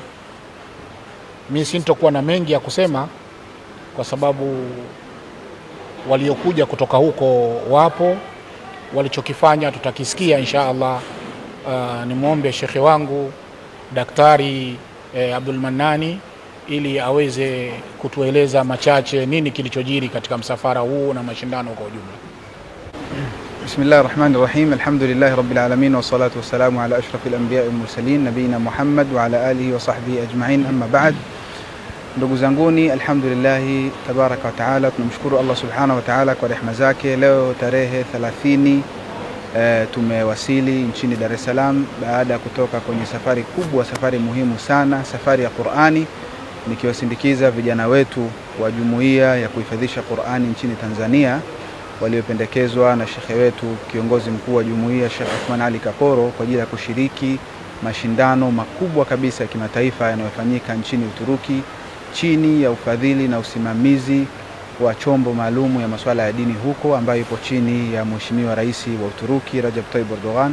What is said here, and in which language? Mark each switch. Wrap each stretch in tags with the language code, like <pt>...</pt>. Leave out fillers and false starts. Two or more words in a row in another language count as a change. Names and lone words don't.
<sw>Mimi sintokuwa na mengi ya kusema kwa sababu waliokuja kutoka huko wapo, walichokifanya tutakisikia</sw> <ar>إن شاء الله.</ar> <sw>Nimwombe shekhe wangu Daktari Abdul Mannani ili aweze kutueleza machache nini kilichojiri katika msafara huu na mashindano kwa ujumla.</sw> <ar>بسم الله الرحمن الرحيم. الحمد لله رب العالمين والصلاة والسلام على أشرف الأنبياء والمرسلين نبينا محمد وعلى آله وصحبه أجمعين، أما بعد.</ar> <sw>Ndugu zanguni,</sw> <ar>الحمد لله تبارك وتعالى,</ar> <sw>tunamshukuru</sw> <ar>الله سبحانه وتعالى</ar> <sw>kwa rehema zake. Leo tarehe 30 tumewasili nchini Dar es Salaam baada ya kutoka kwenye safari kubwa, safari muhimu sana, safari ya Qur'ani, nikiwasindikiza vijana wetu wa jumuiya ya kuhifadhisha Qur'ani nchini Tanzania waliopendekezwa na shekhe wetu kiongozi mkuu wa jumuiya Sheikh Uthman Ali Kaporo kwa ajili ya kushiriki mashindano makubwa kabisa ya kimataifa yanayofanyika nchini Uturuki chini ya ufadhili na usimamizi wa chombo maalumu ya masuala ya dini huko ambayo ipo chini ya Mheshimiwa Rais wa Uturuki Recep Tayyip Erdogan.</sw>